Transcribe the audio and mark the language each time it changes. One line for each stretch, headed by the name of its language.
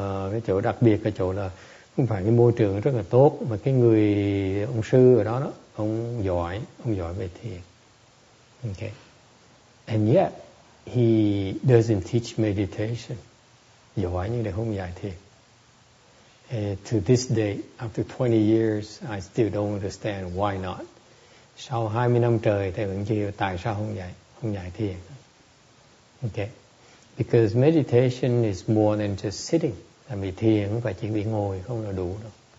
Vietnamese: Cái chỗ đặc biệt, cái chỗ là không phải cái môi trường rất là tốt, mà cái ông sư ở đó, ông giỏi về thiền. Okay.
English: And yet he doesn't teach meditation.
Vietnamese: Giỏi nhưng lại không dạy thiền.
English: To this day, after 20 years, I still don't understand why not.
Vietnamese: Sau 20 năm trời, thầy vẫn chưa hiểu tại sao không dạy thiền. Okay.
English: Because meditation is more than just sitting.
Vietnamese: Tại vì thiền không phải chỉ bị ngồi không là đủ đâu.